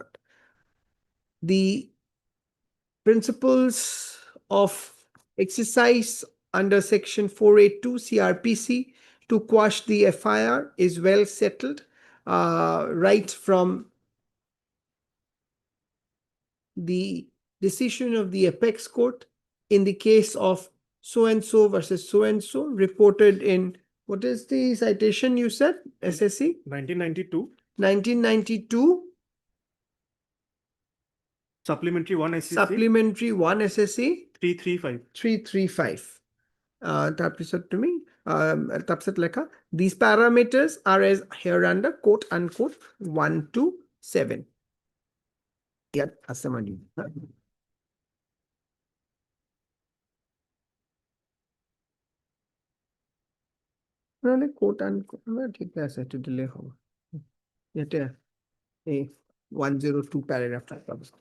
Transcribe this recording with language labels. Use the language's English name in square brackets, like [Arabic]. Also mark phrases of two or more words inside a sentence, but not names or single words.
[English] The principles of exercise under section 482 CRPC to quash the FIR is well settled right from the decision of the apex court in the case of so-and-so versus so-and-so reported in, what is the citation you said, SSC? 1992, 1992, supplementary 1 SCC supplementary 1 SSC 335. [Assamese] 335. তাৰপিছত তুমি তাৰপিছত লেখা, [English] these parameters are as hereunder quote unquote 1 to 7. [Assamese] ইয়াত আছে মানে নহলে [English] quote unquote [Assamese] ঠিকে আছে, এইটো দিলেই হ'ব। ইয়াতে এই 102 paragraph পাব।